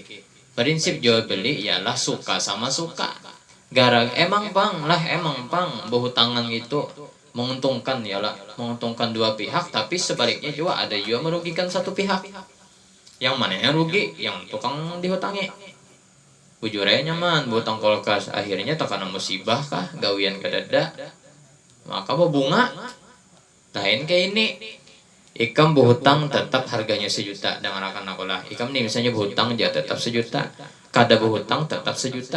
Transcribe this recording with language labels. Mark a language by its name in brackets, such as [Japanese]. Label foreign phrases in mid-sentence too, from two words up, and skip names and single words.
[Indonesian] Prinsip jual beli ialah suka sama suka. [Banjar] Emang pang berhutangan itu menguntungkan menguntungkan dua pihak, tapi sebaliknya juga ada juga merugikan satu pihak. [Indonesian] Yang mana yang rugi? Yang tukang dihutangi. [Banjar] Bujurnya nyaman berhutang kulkas, akhirnya terkena musibah kah, gawian kedada, maka bunga lain kayak ini. Ikam berhutang tetap harganya 1 juta dengan akan lah. Ikam nih misalnya berhutang dia tetap 1 juta, kada berhutang tetap 1 juta.